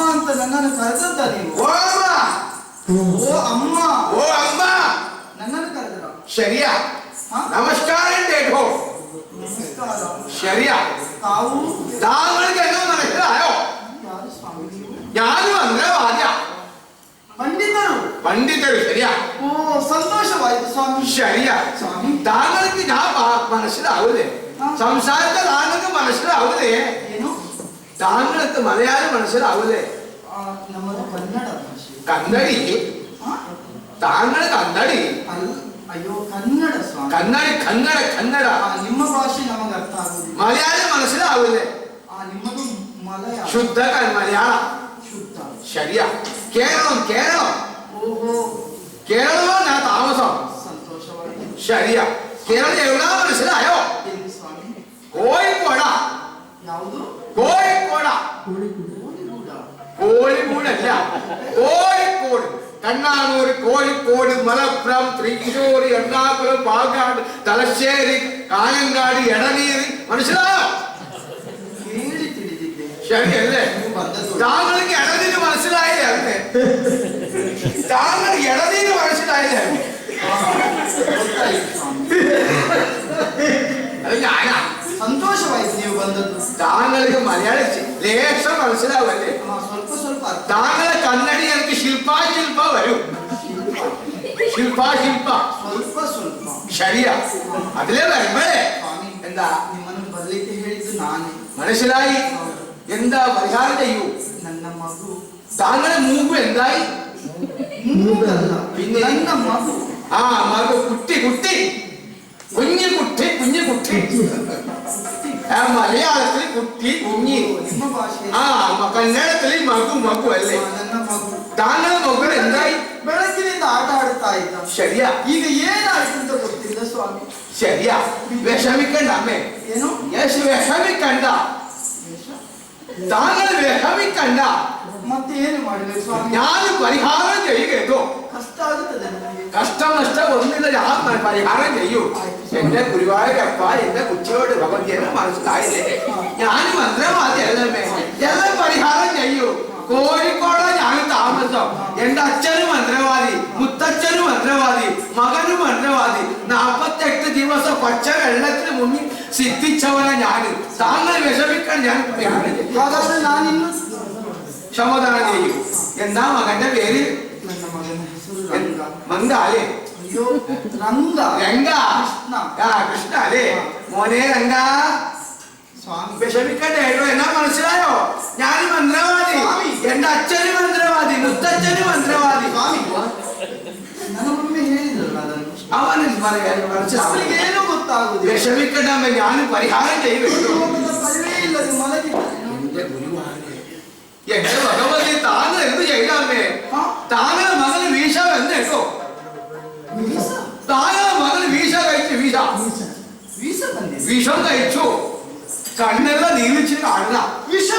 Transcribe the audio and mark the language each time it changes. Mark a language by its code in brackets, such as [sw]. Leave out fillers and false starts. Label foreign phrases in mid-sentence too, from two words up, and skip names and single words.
[kn] ನನ್ನನ್ನು ಕರೆದದ್ದ ನೀವು? ಓ ಅಮ್ಮ, ಓ ಅಮ್ಮ, ಓ ಅಮ್ಮ ನನ್ನನ್ನು ಕರೆದ್ರ? [ml] ಶರಿಯಾ നമസ്കാരം കേട്ടോ. നമസ്കാരം. ശരിയാ. താങ്കൾക്ക് എന്നെ മനസ്സിലായോ? ഞാനും മന്ത്രവാദിയ. പണ്ഡിതರು ശരിയാ. ഓ സന്തോഷമായിട്ട് സ്വാമി. ശരിയാ സ്വാമി. താങ്കൾക്ക് ഞാൻ മനസ്സിലാവൂലേ? സംസാരത്തെ താങ്കൾക്ക് മനസ്സിലാവൂലേ? താങ്കൾക്ക് മലയാളം മനസ്സിലാവൂലേ? കന്നഡി. താങ്കൾ കന്നഡി? [kn] ಅಯ್ಯೋ ಕನ್ನಡ ಸ್ವಾಮಿ. ಕನ್ನಡಿ ಕನ್ನಡ ಕನ್ನಡ. ನಿಮ್ಮ ಭಾಷೆ ನಮಗೆ ಅರ್ಥ ಆಗುದಿಲ್ಲ. [ml] ಮಲಯಾಳಿ മനസ്സിലാവില്ലേ? [kn] ನಿಮ್ಮದು ಮಲಯಾಳ. ಶುದ್ಧ ಮಲಯಾಳ. ಶುದ್ಧ. [ml] ശരിയാ. കേരളം കേരളം. [kn] ಓಹೋ [ml] കേരളമാണ് ഞാൻ താമസം. [kn] ಸಂತೋಷವಾಗಿದೆ. [ml] ശരിയാ. കേരളം എവിടാ മനസ്സിലായോ? [kn] ಸ್ವಾಮಿ. [ml] കോഴിക്കോട. [kn] ಯಾವುದು? [ml] കോഴിക്കോട. കോഴിക്കോടല്ല, കോഴിക്കോട്. കണ്ണാനൂർ, കോഴിക്കോട്, മലപ്പുറം, തൃശ്ശൂർ, എറണാകുളം, പാലക്കാട്, തലശ്ശേരി, കാഞ്ഞങ്ങാട്, എടനീര്. മനസ്സിലായോ? ശരിയല്ലേ? താങ്കൾക്ക് എടനീര് മനസ്സിലായില്ലേ? താങ്കൾ എടനീര് മനസ്സിലായില്ലേ? അത് ഞാനാ. [kn] ಸಂತೋಷವಾಯ್ತು ನೀವು ಬಂದದ್ದು. [ml] താങ്കൾക്ക് മലയാളി ലേശം മനസ്സിലാവല്ലേ? [kn] ಸ್ವಲ್ಪ ಸ್ವಲ್ಪ. [ml] താങ്കളെ കന്നഡി എനിക്ക് ശില്പ വരും. ശില്പ [kn] ಸ್ವಲ್ಪ ಸ್ವಲ್ಪ. [ml] ശരിയാ. അതിലേ വരുമ്പോഴേ എന്താ [kn] ನಿಮ್ಮನ್ನು ಬರ್ಲಿಕ್ಕೆ ಹೇಳಿದ್ದು ನಾನೇ. [ml] മനസ്സിലായി? എന്താ പരിഹാരം ചെയ്യൂ? [kn] ನನ್ನ ಮಗು. [ml] താങ്കളുടെ മൂവ് എന്തായി? [kn] ಮೂಗಲ್ಲ, [ml] പിന്നെ [kn] ನನ್ನ ಮಗು. [ml] ആ മകു കുട്ടി കുട്ടി കുഞ്ഞു കുട്ടി കുഞ്ഞു കുട്ടി. മലയാളത്തിൽ കുട്ടി കുഞ്ഞി. [kn] ನಿಮ್ಮ ಭಾಷೆ. [ml] കന്നഡത്തിൽ മകു മകു അല്ലേ? [kn] ನನ್ನ ಮಗು. [ml] താങ്കളുടെ മകൾ എന്തായി? [kn] ಬೆಳಗಿನಿಂದ ಆಟ ಆಡ್ತಾ ಇದ್ದ. [ml] ശരിയാ. [kn] ಈಗ ಏನಾಯ್ತು ಅಂತ ಗೊತ್ತಿಲ್ಲ ಸ್ವಾಮಿ. [ml] ശരിയാ. വിഷമിക്കണ്ട അമ്മേ. [kn] ಏನು? [ml] വിഷമിക്കണ്ട. താങ്കൾ വിഷമിക്കണ്ട. [kn] ಮತ್ತೆ ಏನು ಮಾಡಬೇಕು ಸ್ವಾಮಿ? [ml] ഞാൻ പരിഹാരം ചെയ്യുകയോ? [kn] ಕಷ್ಟ ಆಗುತ್ತದೆ ನನಗೆ. [ml] കഷ്ടം നഷ്ടം ഒന്നില്ല, ഞാൻ പരിഹാരം ചെയ്യൂ. എന്റെ ഗുരുവായൂരപ്പ, എന്റെ കുച്ചിയോട് ഭഗവതിയെ മനസ്സിലായില്ലേ? ഞാൻ മന്ത്രവാദിയല്ലേ? എല്ലാം പരിഹാരം ചെയ്യൂ. കോഴിക്കോട് ഞാൻ താമസം. എന്റെ അച്ഛനും മന്ത്രവാദി, മുത്തച്ഛനും മന്ത്രവാദി, മകനും മന്ത്രവാദി. 48 ദിവസം പച്ച വെള്ളത്തിന് മുന്നിൽ സിദ്ധിച്ചവനെ ഞാൻ. താങ്കൾ വിഷമിക്കാൻ ഞാൻ പരിഹാരം ചെയ്യും. [kn] ಹಾಗಾದ್ರೆ ನಾನಿನ್ನು [ml] സമാധാനം ചെയ്യൂ. എന്താ മകന്റെ പേര്? [kn] ನನ್ನ ಮಗನ ಹೆಸರು ರಂಗ. ಮಂಗ ಅಲೆ? ಅಯ್ಯೋ ರಂಗ. ರಂಗ. ಕೃಷ್ಣ. [ml] കൃഷ്ണ അല്ലേ? മോനെ രംഗ, സ്വാമി വിഷമിക്കട്ടെ കേട്ടോ. എന്നാ മനസ്സിലായോ? ഞാൻ മന്ത്രവാദി, എന്റെ അച്ഛനും മന്ത്രവാദി, മുത്തച്ഛനും മന്ത്രവാദി. [kn] ನನ್ನ ಮಮ್ಮಿ ಹೇಳಿದ್ರಲ್ಲ ಅದನ್ನು. [ml] അവനും [kn] ಅವರಿಗೆ ಏನೂ ಗೊತ್ತಾಗುದಿಲ್ಲ. [ml] വിഷമിക്കട്ടെ അമ്മ, ഞാൻ പരിഹാരം ചെയ്യും. [kn] ಪರಿವೇ ಇಲ್ಲದೆ ಮಲಗಿದ್ದ. [ml] എന്റെ ഗുരുവായൂരേ, എന്റെ ഭഗവതി, താങ്കൾ എന്ത് ചെയ്താമേ? താങ്കളുടെ മകന് വീശ വന്ന് കേട്ടോ. താങ്കളുടെ മകന് വീശ കഴിച്ചു. വിഷം കഴിച്ചു. കണ്ണെല്ലാം നീലിച്ചിട്ട് കാണുക. വിഷം.